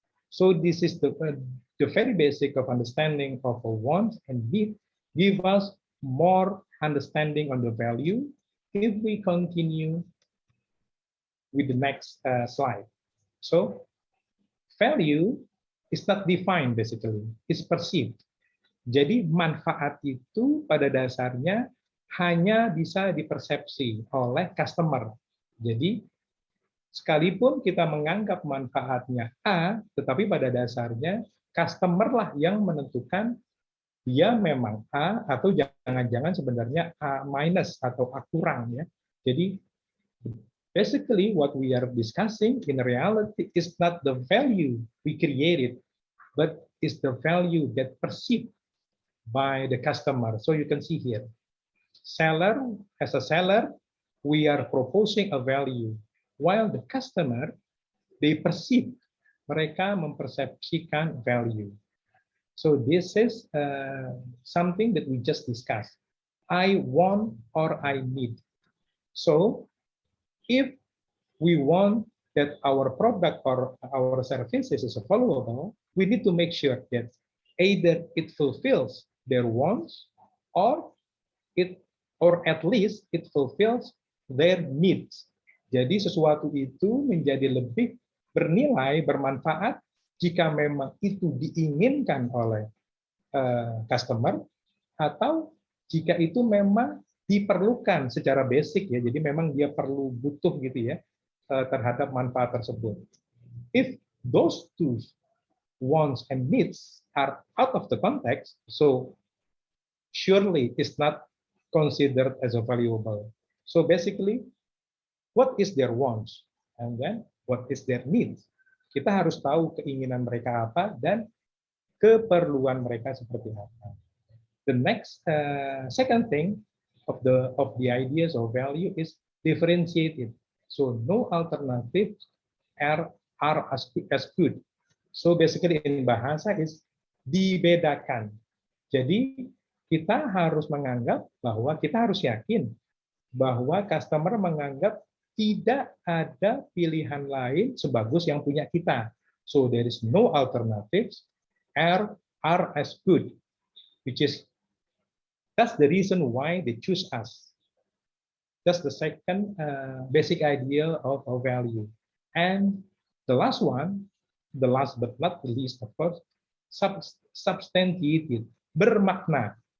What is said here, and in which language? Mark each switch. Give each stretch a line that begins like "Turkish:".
English: So this is the very basic of understanding of a want and need, give us more understanding on the value. If we continue with the next slide. So value is not defined basically, it's perceived.
Indonesian: Jadi manfaat itu pada dasarnya hanya bisa dipersepsi oleh customer. Jadi sekalipun kita menganggap manfaatnya A, tetapi pada dasarnya customer lah yang menentukan dia memang A atau jangan-jangan sebenarnya A minus atau A kurang ya.
English: Jadi basically what we are discussing in reality is not the value we created, but is the value that perceived by the customer. So you can see here, seller, as a seller, we are proposing a value, while the customer, they perceive,
Indonesian: mereka mempersepsikan value.
English: So this is something that we just discussed. I want or I need. So if we want that our product or our services is valuable, we need to make sure that either it fulfills their wants or at least it fulfills their needs.
Indonesian: Jadi sesuatu itu menjadi lebih bernilai, bermanfaat jika memang itu diinginkan oleh customer atau jika itu memang diperlukan secara basic ya, jadi memang dia perlu butuh gitu ya terhadap manfaat tersebut.
English: If those two wants and needs are out of the context, so surely it's not considered as a valuable. So basically, what is their wants and then what is their needs?
Indonesian: Kita harus tahu keinginan mereka apa dan keperluan mereka seperti apa.
English: The next second thing of the ideas of value is differentiated. So no alternatives are as good. So basically in bahasa is dibedakan.
Indonesian: Jadi kita harus menganggap bahwa kita harus yakin bahwa customer menganggap tidak ada pilihan lain sebagus yang punya kita.
English: So there is no alternatives are as good, which is that's the reason why they choose us. That's the second basic idea of our value. And the last one, the last but not the least, of course, substantiated, bermakna.